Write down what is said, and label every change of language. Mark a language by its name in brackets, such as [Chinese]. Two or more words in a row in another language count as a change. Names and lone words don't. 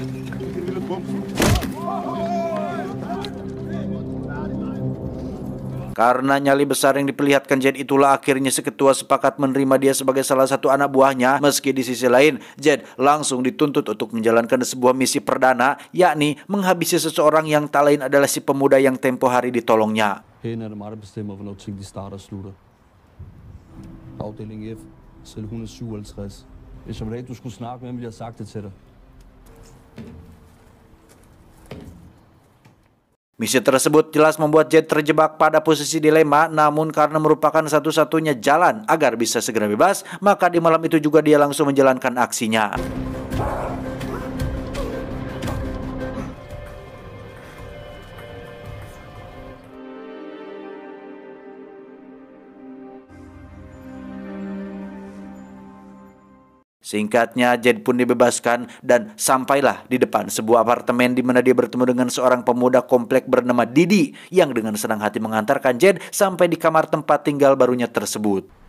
[Indonesian] Karena nyali besar yang diperlihatkan Zaid itulah akhirnya si ketua sepakat menerima dia sebagai salah satu anak buahnya. Meski di sisi lain, Zaid langsung dituntut untuk menjalankan sebuah misi perdana, yakni menghabisi seseorang yang tak lain adalah si pemuda yang tempo hari ditolongnya. [Danish] Afdeling F, celle 157. Hvis om dag du skulle snakke med ham, ville jeg sagt det til dig. [Indonesian] Misi tersebut jelas membuat Zaid terjebak pada posisi dilema, namun karena merupakan satu-satunya jalan agar bisa segera bebas, maka di malam itu juga dia langsung menjalankan aksinya. Singkatnya, Zaid pun dibebaskan dan sampailah di depan sebuah apartemen di mana dia bertemu dengan seorang pemuda komplek bernama Didi yang dengan senang hati mengantarkan Zaid sampai di kamar tempat tinggal barunya tersebut.